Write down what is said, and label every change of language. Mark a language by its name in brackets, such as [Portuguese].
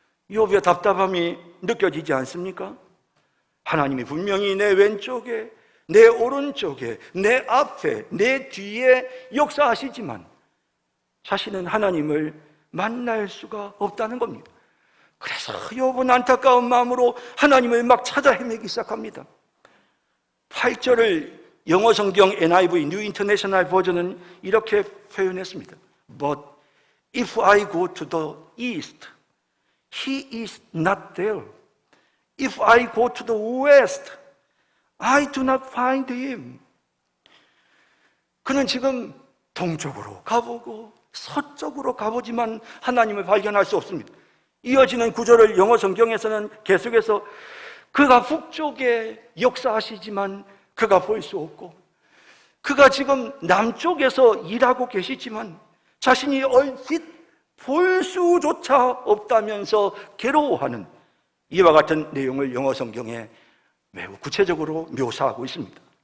[Korean] 욥의 답답함이 느껴지지 않습니까? 하나님이 분명히 내 왼쪽에, 내 오른쪽에, 내 앞에, 내 뒤에 역사하시지만 자신은 하나님을 만날 수가 없다는 겁니다. 그래서 욥은 안타까운 마음으로 하나님을 막 찾아 헤매기 시작합니다. 8절을 영어 성경 NIV New International 버전은 이렇게 표현했습니다. [English] But if I go to the east, he is not there. If I go to the west, I do not find him. [Korean] 그는 지금 동쪽으로 가보고 서쪽으로 가보지만 하나님을 발견할 수 없습니다. 이어지는 구절을 영어 성경에서는 계속해서 그가 북쪽에 역사하시지만 그가 볼 수 없고, 그가 지금 남쪽에서 일하고 계시지만 자신이 얼핏 볼 수조차 없다면서 괴로워하는 이와 같은 내용을 영어 성경에 매우 구체적으로 묘사하고 있습니다.